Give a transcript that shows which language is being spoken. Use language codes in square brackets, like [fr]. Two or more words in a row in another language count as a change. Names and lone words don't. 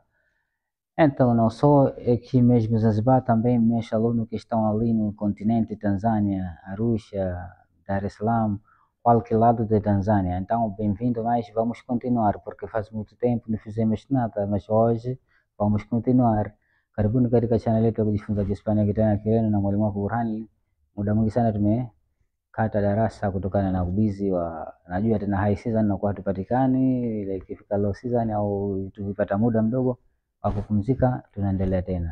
[pt] Então, não sou aqui mesmo em Zanzibar, também meus alunos que estão ali no continente Tanzânia, Arusha, Dar es Salaam, qualquer lado de Tanzânia. Então, bem-vindo, mas vamos continuar, porque faz muito tempo não fizemos nada, mas hoje vamos continuar. [sw] Karibuni katika channel yetu ya kujifunza Kihispania kitana Kireno na mwalimu wako Burhan. Muda mwingi sana tumekata darasa kutokana na ubizi wa, najua tena [en] high season [sw] nakuwa hatupatikani, ile ikifika [en] low season [sw] au tukipata muda mdogo wa kupumzika tunaendelea tena.